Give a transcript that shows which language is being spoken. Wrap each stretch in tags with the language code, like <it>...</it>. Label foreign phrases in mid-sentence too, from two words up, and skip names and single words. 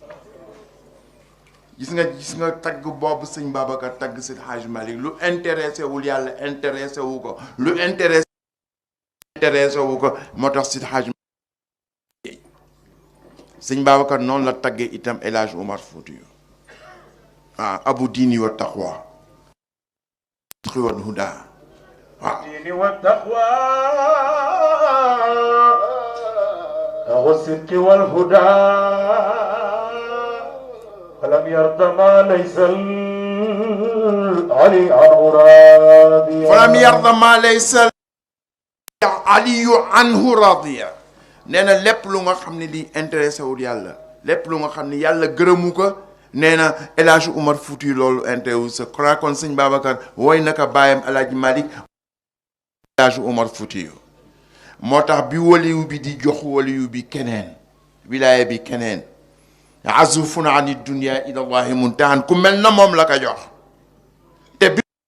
<wo>gis nga tagg boobu sëñ Babacar tagg Seydi Hadji Malick lu intéressé wul yàlla intéressé wu ko lu intéressé wu ko moo tax Seydi Hadji Malick sëñ Babacar noonu la taggee itam El Hadj Omar Foutiyou</wo> <ar>أبو الدين والتقوى والهدى الدين والتقوى والصدق والهدى فلم يرض ما ليس علي عنه راضيا فلم يرض ما ليس علي عنه راضيا</ar> <wo>nee na lépp lu nga xam ne lii intéressé wul yàlla lépp lu nga xam ne yàlla gërëmu ko nee na El Hadj Omar Foutiyou loolu intéressé wu sa kon sëñ Babacar woy naka baayam El Hadj Malick El Hadj Omar Foutiyou moo tax bi waliyu bi di jox waliyu bi keneen wilaaya bi keneen</wo> <ar>عزوف عن الدنيا إلى الله منتهى</ar> <wo>ku mel na moom la ko jox te bi</wo>